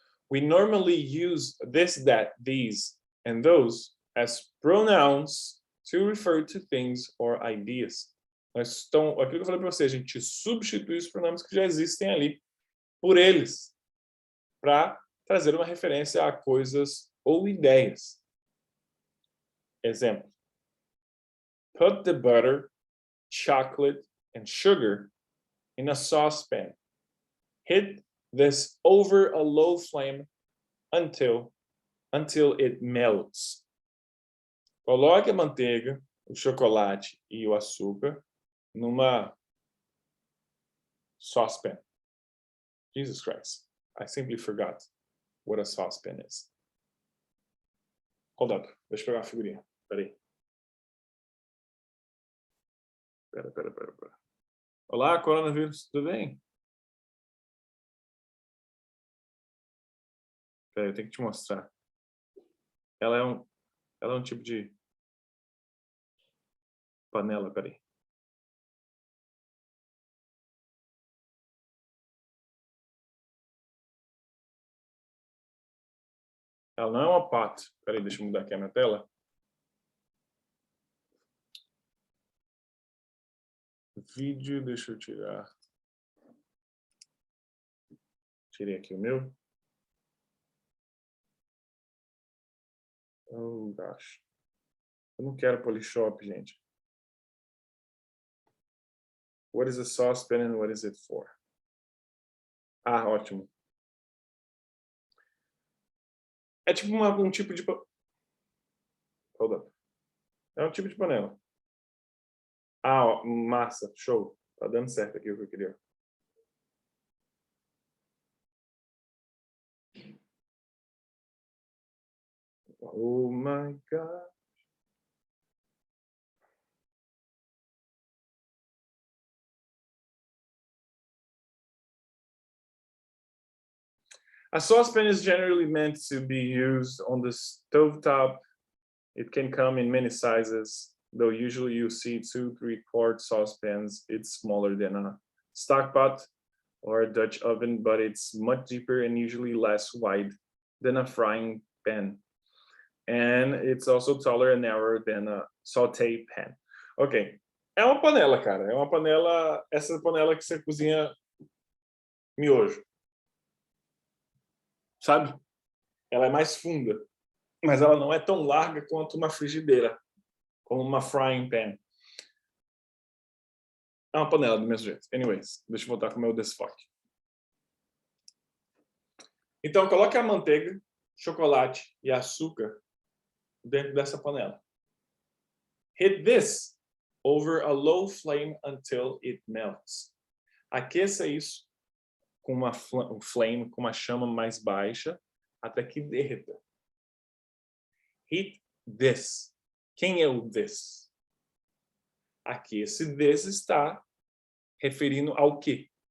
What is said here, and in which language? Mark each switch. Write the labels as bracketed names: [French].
[English] We normally use this, that, these, and those as pronouns to refer to things or ideas. [Portuguese] Aquilo que eu falei para você, a gente substitui os pronomes que já existem ali por eles, para trazer uma referência a coisas ou ideias. Exemplo. [English] Put the butter, chocolate, and sugar in a saucepan. Heat this over a low flame until it melts. [Portuguese] Coloque a manteiga, o chocolate e o açúcar numa saucepan. [English] Jesus Christ, I simply forgot what a saucepan is. Hold up, [Portuguese] deixa eu pegar a figurinha. Peraí. Pera. Olá, coronavírus, tudo bem? Peraí, eu tenho que te mostrar. Ela é Ela é um tipo de panela, peraí. Ela não é uma pot. Peraí, deixa eu mudar aqui a minha tela. Vídeo, deixa eu tirar. Tirei aqui o meu. [English] Oh, gosh. [Portuguese] Eu não quero Polishop, gente. [English] What is a saucepan and what is it for? [Portuguese] Ah, ótimo. É tipo um tipo de... [English] Hold up. [Portuguese] É um tipo de panela. Ah, ó, massa. Show. Tá dando certo aqui o que eu queria. [English] Oh my God. A saucepan is generally meant to be used on the stovetop. It can come in many sizes, though usually you see 2-3 quart saucepans. It's smaller than a stock pot or a Dutch oven, but it's much deeper and usually less wide than a frying pan. And it's also taller and narrower than a saute pan. Ok. [Portuguese] É uma panela, cara. É uma panela, essa panela que você cozinha miojo. Sabe? Ela é mais funda, mas ela não é tão larga quanto uma frigideira, como uma frying pan. É uma panela do mesmo jeito. [English] Anyways, [Portuguese] deixa eu voltar com o meu desfoque. Então, coloque a manteiga, chocolate e açúcar dentro dessa panela. [English] Heat this over a low flame until it melts. [Portuguese] Aqueça isso com uma flame, com uma chama mais baixa, até que derreta. [English] Heat this. [Portuguese] Quem é o this? Aqui, esse this está referindo ao quê?